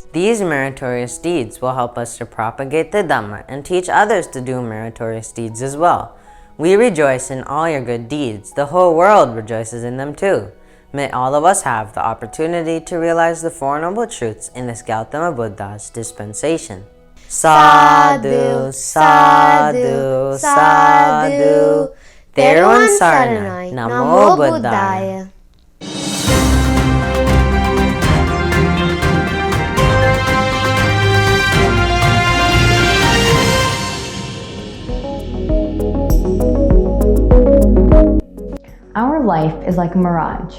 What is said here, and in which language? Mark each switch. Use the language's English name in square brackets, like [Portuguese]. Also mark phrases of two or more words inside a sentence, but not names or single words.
[English] These meritorious deeds will help us to propagate the Dhamma and teach others to do meritorious deeds as well. We rejoice in all your good deeds. The whole world rejoices in them too. May all of us have the opportunity to realize the Four Noble Truths in this Gautama Buddha's dispensation. [Pali] Sadhu, sadhu, sadhu. Teruan Saranai, Namo Buddhaya. [English] Our life is like a mirage.